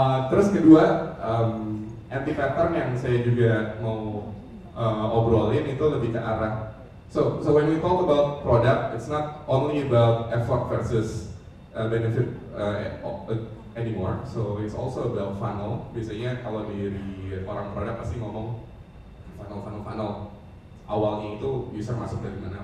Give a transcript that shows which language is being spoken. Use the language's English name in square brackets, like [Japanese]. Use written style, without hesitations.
[Indonesian] Terus kedua, anti pattern yang saya juga mau obrolin itu lebih ke arah. [English] So when we talk about product, it's not only about effort versus benefit anymore. So it's also about funnel. [Indonesian] Biasanya kalau di orang produk pasti ngomong funnel. Awalnya itu user masuk dari mana?